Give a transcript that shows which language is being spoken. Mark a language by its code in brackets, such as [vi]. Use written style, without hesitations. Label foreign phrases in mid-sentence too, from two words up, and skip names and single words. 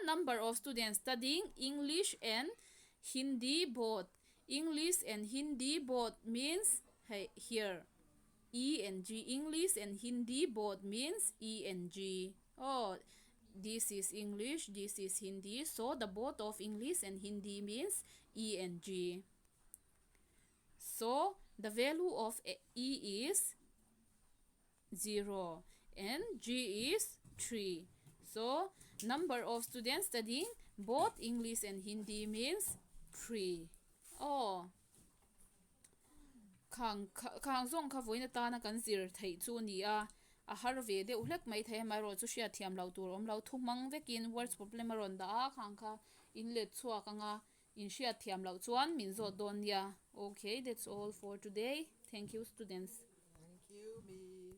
[en] number of students studying English and Hindi both English and Hindi both means here E and G English and Hindi both means E and G this is English this is Hindi so the both of English and Hindi means E and G so the value of E is 0 and G is 3 so number of students studying both English and Hindi means 3 [lus] khang zong kha voina ta na kan zir thei chu ni a a har ve de ulek mai the mai ro chu hria thiam lo tur om lo thu mang vekin [en] words problem [lus] ron da a khang kha in let chua kanga in hria thiam lo chuan min zo don ya. [en] Okay, that's all for today. Thank you, students. Thank you, Miss.